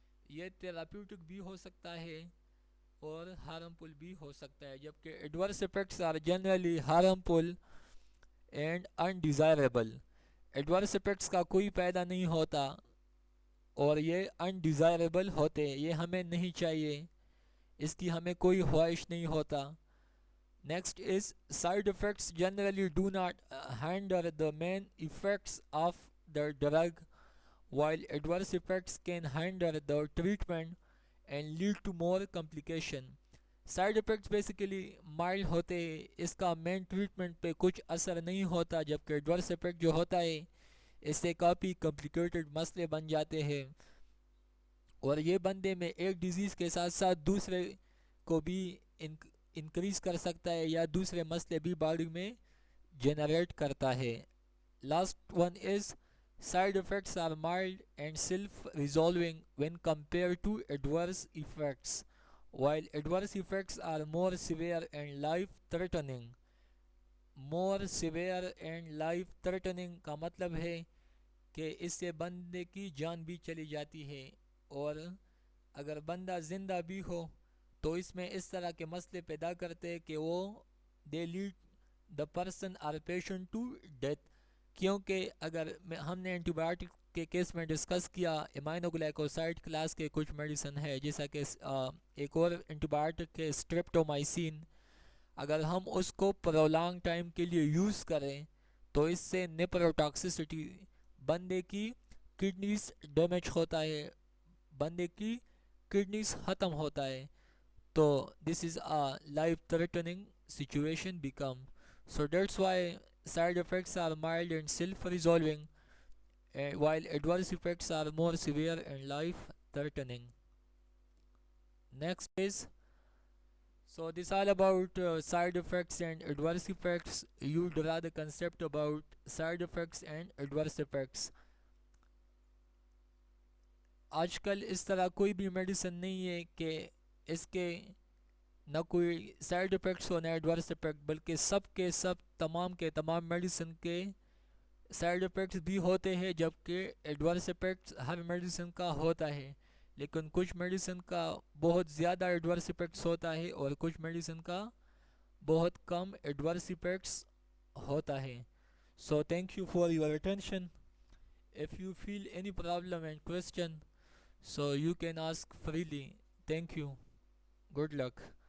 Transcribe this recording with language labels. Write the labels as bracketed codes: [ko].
[ur] یہ تھراپیوٹک بھی ہو سکتا ہے اور ہارمفل بھی ہو سکتا ہے, جبکہ [en] Adverse effects are generally harmful and undesirable. [ur] Adverse effects کا کوئی فائدہ نہیں ہوتا اور یہ انڈیزائربل ہوتے, یہ ہمیں نہیں چاہیے, اس کی ہمیں کوئی خواہش نہیں ہوتا. [en] Next is side effects generally do not hinder the main effects of the drug, while adverse effects can hinder the treatment and lead to more complication. [ur] Side effects basically mild ہوتے ہیں, اس کا مین ٹریٹمنٹ پہ کچھ اثر نہیں ہوتا, جبکہ adverse effect جو ہوتا ہے اس سے کافی کمپلیکیٹڈ مسئلے بن جاتے ہیں, اور یہ بندے میں ایک ڈیزیز کے ساتھ ساتھ دوسرے کو بھی انکریز کر سکتا ہے یا دوسرے مسئلے بھی باڈی میں جنریٹ کرتا ہے. [en] Last one is side effects are mild and self-resolving when compared to adverse effects, while adverse effects are more severe and life-threatening. More severe and life-threatening [ur] کا مطلب ہے کہ اس سے بندے کی جان بھی چلی جاتی ہے, اور اگر بندہ زندہ بھی ہو تو اس میں اس طرح کے مسئلے پیدا کرتے کہ وہ [en] They lead the person or patient to death. [ur] کیونکہ اگر ہم نے اینٹی بایوٹک کے کیس میں ڈسکس کیا امائنو گلائکوسائڈ کلاس کے کچھ میڈیسن ہے جیسا کہ ایک اور اینٹی بایوٹک ہے اسٹریپٹومائسین. اگر ہم اس کو پرولانگ ٹائم کے لیے یوز کریں تو اس سے نیپروٹاکسیسٹی بندے کی کڈنیز ڈیمیج ہوتا ہے, بندے کی کڈنیز ختم ہوتا ہے. [en] تو this is a life threatening situation become. So that's why side effects are mild and self-resolving, while adverse effects are more severe and life-threatening. Next is, so this all about side effects and adverse effects. You draw the concept about side effects and adverse effects. [ur] آج کل اس طرح کوئی بھی medicine نہیں ہے کہ اس کے نہ کوئی سائیڈ افیکٹس ہو نہ ایڈورس افیکٹ, بلکہ سب کے سب تمام کے تمام میڈیسن کے سائیڈ افیکٹس بھی ہوتے ہیں, جبکہ ایڈورس افیکٹس ہر میڈیسن کا ہوتا ہے. لیکن کچھ میڈیسن کا بہت زیادہ ایڈورس افیکٹس ہوتا ہے اور کچھ میڈیسن کا بہت کم ایڈورس افیکٹس ہوتا ہے. [en] So thank you for your attention. If you feel any problem and question, so you can ask freely. Thank you. Good luck.